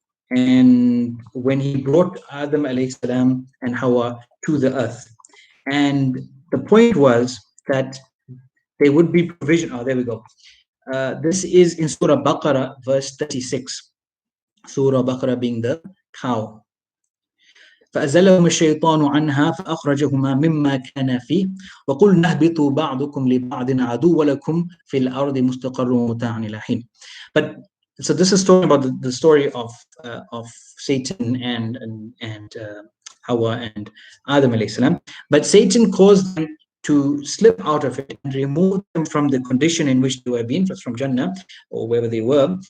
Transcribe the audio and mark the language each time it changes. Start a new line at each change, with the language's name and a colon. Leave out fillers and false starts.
English: And when he brought Adam alayhi salam and Hawa to the earth. And the point was that there would be provision. Oh, there we go. This is in Surah Baqarah, verse 36. Surah Baqarah being the cow.
Arabic: فأزلهم الشيطان عنها فأخرجهما مما كان فيه وقلنا اهبطوا بعضكم لبعض عدو ولكم في الأرض مستقر ومتاع إلى حين.
English: But so this is talking about the story of Satan and Hawa and Adam alayhi salam. But Satan caused them to slip out of it and remove them from the condition in which they were being, from Jannah or wherever they were.